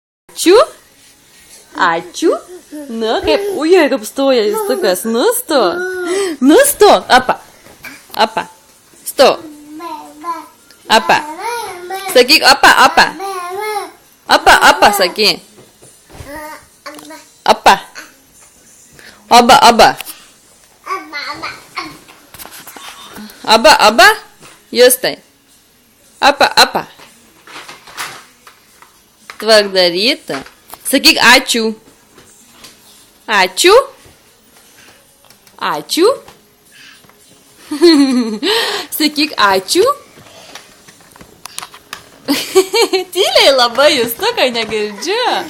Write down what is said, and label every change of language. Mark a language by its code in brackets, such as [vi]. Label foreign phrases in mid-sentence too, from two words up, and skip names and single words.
[lt] Ačiū. Ačiū. Na, kaip, ujai, kaip stoja Justukas. Nusto. Nusto. Apa. Apa. Sto. Apa. Sakyk, apa, apa. Apa, apa, sakyk. Apa. Aba, aba. Aba, aba. Justai. Apa, apa. Tvarkdaryta. Sakyk, ačiū. Ačiū. Ačiū. Sakyk, ačiū. Tyliai labai, Justukai, negirdžiu.